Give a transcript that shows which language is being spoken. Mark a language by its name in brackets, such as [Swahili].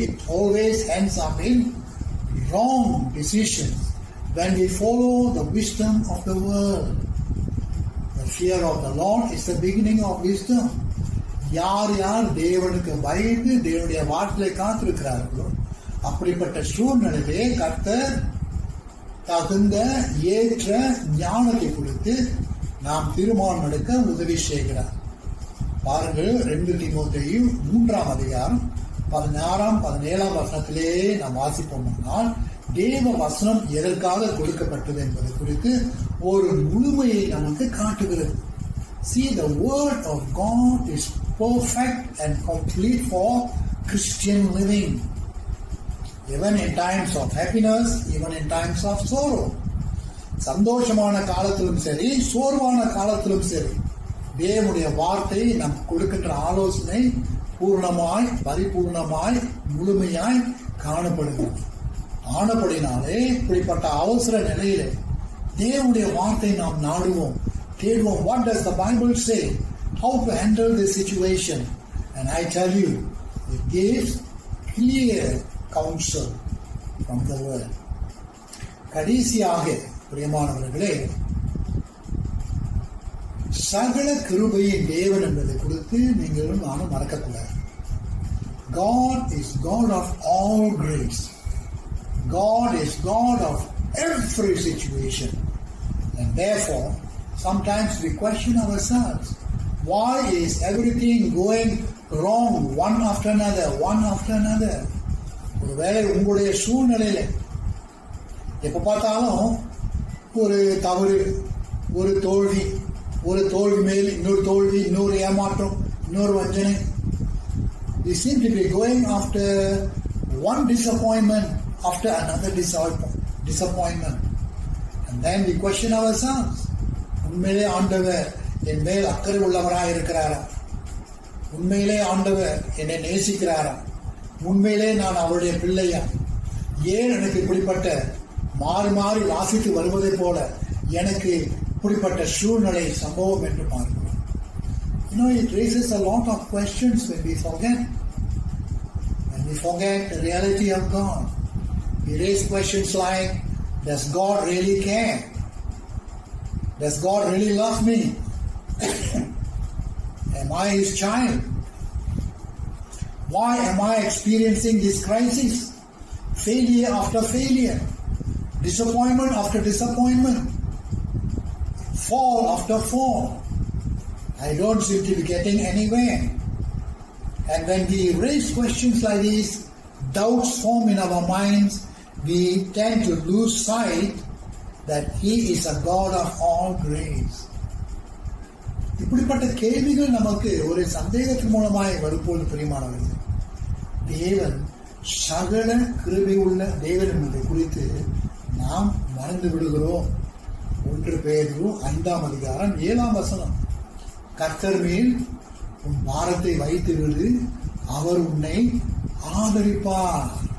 [English] It always ends up in wrong decisions when we follow the wisdom of the world. The fear of the Lord is the beginning of wisdom. [Tamil] யார் யார் தேவனுக்கு பயந்து தேவனுடைய வார்த்தையை காத்திருக்கிறார்களோ அப்படிப்பட்ட சூழ்நிலையிலே கர்த்தர் தகுந்த ஏற்ற ஞானத்தை கொடுத்து நாம் தீர்மானம் எடுக்க உதவி செய்கிறார். பாருங்கள், 2 தீமோத்தேயு 3ஆம் அதிகாரம் 16, 17 வசனத்திலே நாம் வாசிப்போம்னால் தேவ வசனம் எதற்காக கொடுக்கப்பட்டது என்பது குறித்து ஒரு முழுமையை நமக்கு காட்டுகிறது. [English] See, the word of God is perfect and complete for Christian living, even in times of happiness, even in times of sorrow. [Tamil] சந்தோஷமான காலத்திலும் சரி, சோர்வான காலத்திலும் சரி, தேவனுடைய வார்த்தை நம் கொடுக்கின்ற ஆலோசனை பூர்ணமாய், பரிபூர்ணமாய், முழுமையாய் காணப்படுகிறது. ஆனபடினாலே இப்படிப்பட்ட அவசர நிலையிலே தேவனுடைய வார்த்தை நாம் நாடுவோம், தேடுவோம். [English] What does the Bible say? How to handle this situation? And I tell you, it gives clear counsel from the word. [Tamil] கடைசியாக பிரியமானவர்களே, சகல கிருபையின் தேவன் என்பதை குறித்து நீங்களும் நானும் மறக்கக்கூடாது. [English] God is God of all grace. God is God of every situation. And therefore, sometimes we question ourselves. Why is everything going wrong one after another, one after another? [Tamil] ஒருவேளை உங்களுடைய சூழ்நிலையில எப்ப பார்த்தாலும் ஒரு தவறு, ஒரு தோல்வி, ஒரு தோல்வி மேல் இன்னொரு தோல்வி, இன்னொரு ஏமாற்றம், இன்னொரு வஞ்சனை. [English] We seem to be going after one disappointment after another disappointment. And then we question ourselves. [Tamil] உண்மையிலே ஆண்டவர் என் மேல் அக்கறை உள்ளவராக இருக்கிறாரா? உண்மையிலே ஆண்டவர் என்னை நேசிக்கிறாரா? உண்மையிலே நான் அவருடைய பிள்ளையா? ஏன் எனக்கு இப்படிப்பட்ட மாறி மாறி வாசித்து வருவதை போல எனக்கு இப்படிப்பட்ட சூழ்நிலை சம்பவம் என்று பார்க்கிறோம். [English] It raises a lot of questions when we forget. When we forget the reality of God. We raise questions like, does God really care? Does God really love me? Am I His child? Why am I experiencing this crisis? Failure after failure. Disappointment after disappointment. Fall after fall. I don't seem to be getting anywhere. And when we raise questions like these, doubts form in our minds, we tend to lose sight that He is a God of all grace. [Tamil] இப்படிப்பட்ட கேள்விகள் நமக்கு ஒரு சந்தேகத்தின் மூலமாய் வரும்போது பிரியமானவர்கள், தேவன் சகல கிருபை உள்ள தேவன் என்பதை குறித்து நாம் மறந்து விடுகிறோம். 1 பேதுரு 5ஆம் அதிகாரம் 7ஆம் வசனம், கர்த்தர் மேல் உன் பாரத்தை வைத்து விடு, அவர் உன்னை ஆதரிப்பார்.